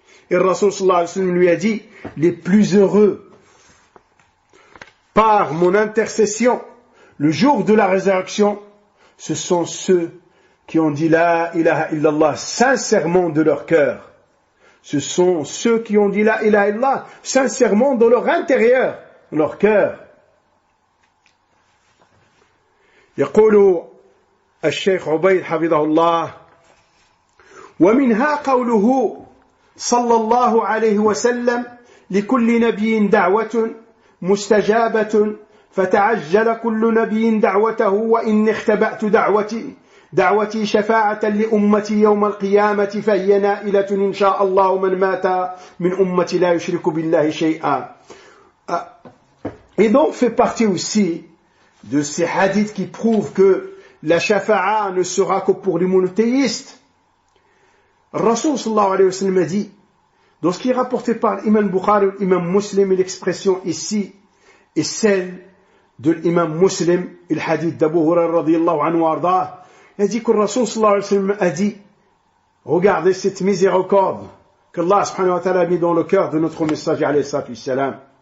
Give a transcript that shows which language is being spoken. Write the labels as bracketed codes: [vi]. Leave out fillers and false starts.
[fr] Et Rasul sallallahu alayhi wa sallam lui a dit, les plus heureux par mon intercession le jour de la résurrection, ce sont ceux qui ont dit la ilaha illallah sincèrement de leur cœur. Ce sont ceux qui ont dit la ilaha illallah sincèrement dans leur intérieur, dans leur cœur. [ar] يقول الشيخ عبيد حفظه الله: ومنها قوله صلى الله عليه وسلم: لكل نبي دعوة مستجابة فتعجل كل نبي دعوته وإن اختبأت دعوتي شفاعة لأمتي يوم القيامة فهي نائلة إن شاء الله من مات من أمتي لا يشرك بالله شيئا. [fr] Et donc fait partie aussi de ces hadiths qui prouvent que la shafa'a ne sera que pour les monothéistes. Rasul sallallahu alayhi wa sallam a dit, dans ce qui est rapporté par l'imam Bukhari ou l'imam Muslim, et l'expression ici est celle de l'imam Muslim, le hadith d'Abu Hurayra radiyallahu anhu arda, il a dit que le Rasul sallallahu alayhi wa sallam a dit, regardez cette miséricorde qu'Allah subhanahu wa ta'ala a mis dans le cœur de notre messager alayhi salatu wassalam.